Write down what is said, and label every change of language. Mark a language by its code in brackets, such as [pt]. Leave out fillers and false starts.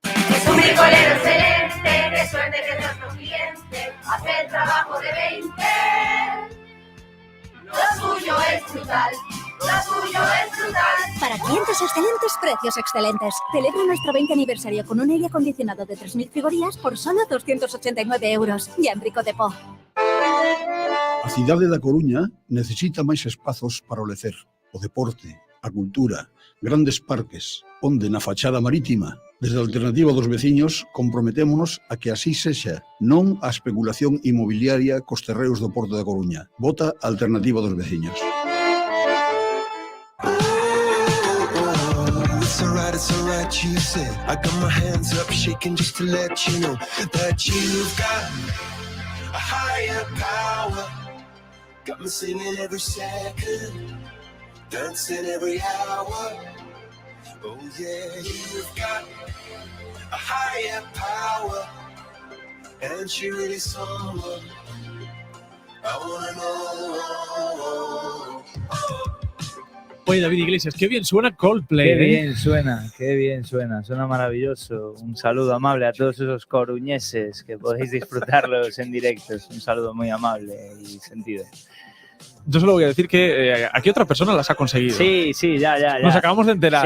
[es] Es un bricolero excelente, qué suerte que es nuestro cliente, hace el trabajo de 20. Lo suyo es brutal, lo suyo es brutal. Para clientes excelentes, precios excelentes. Celebra nuestro 20 aniversario con un aire acondicionado de 3.000 frigorías por solo 289 euros. Y en Rico de Po. [gl] A cidade da Coruña necesita máis espazos para o lecer, o deporte, a cultura, grandes parques, onde na fachada marítima, desde a Alternativa dos Veciños, comprometémonos a que así sexa, non a especulación inmobiliaria cos terreos do Porto da Coruña. Vota a Alternativa dos Veciños. [en] It's alright, you said. I got my hands up, shaking just to let you know that you've got a higher power. Got me singing every second, dancing every hour. Oh yeah, you've got a higher power, and she really someone I wanna know. [es] Oye, David Iglesias, qué bien suena Coldplay. Qué bien suena, suena maravilloso. Un saludo amable a todos esos coruñeses que podéis disfrutarlos en directo. Es un saludo muy amable y sentido. Yo solo voy a decir que aquí otra persona las ha conseguido. Sí, ya. Nos acabamos de enterar.